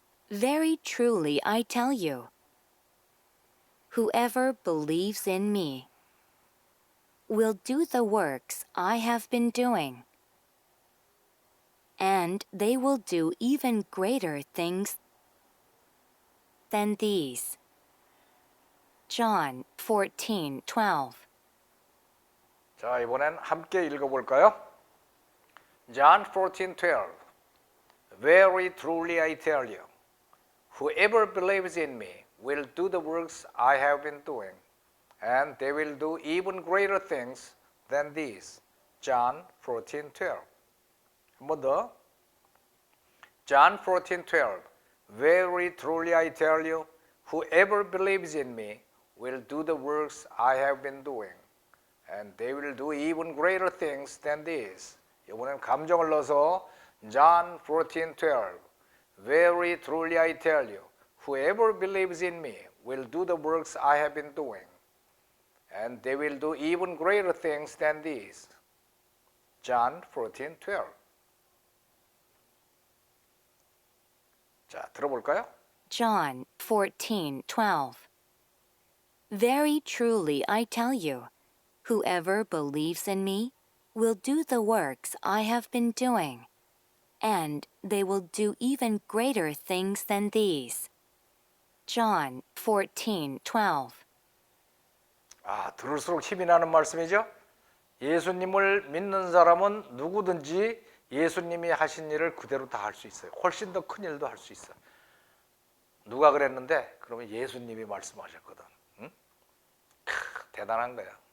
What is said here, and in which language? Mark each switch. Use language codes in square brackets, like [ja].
[en] Very truly I tell you, whoever believes in me will do the works I have been doing, and they will do even greater things than these. John 14:12. [ko] 자, 이번엔 함께 읽어 볼까요? [en] John 14:12. Very truly I tell you, whoever believes in me will do the works I have been doing, and they will do even greater things than these. [ko] John 14:12. 한 번 더. John 14:12. [en] Very truly I tell you, whoever believes in me will do the works I have been doing, and they will do even greater things than these. [ko] 이번엔 감정을 넣어서 John 14:12. [en] Very truly I tell you, whoever believes in me will do the works I have been doing, and they will do even greater things than these. John 14:12. [ko] 자, 들어볼까요? [en] John 14:12. Very truly I tell you, whoever believes in me will do the works I have been doing, and they will do even greater things than these. John 14:12. [ko] 아, 들을수록 힘이 나는 말씀이죠. 예수님을 믿는 사람은 누구든지 예수님이 하신 일을 그대로 다 할 수 있어요. 훨씬 더 큰 일도 할 수 있어요. 누가 그랬는데? 그러면 예수님이 말씀하셨거든. 응? 대단한 거야.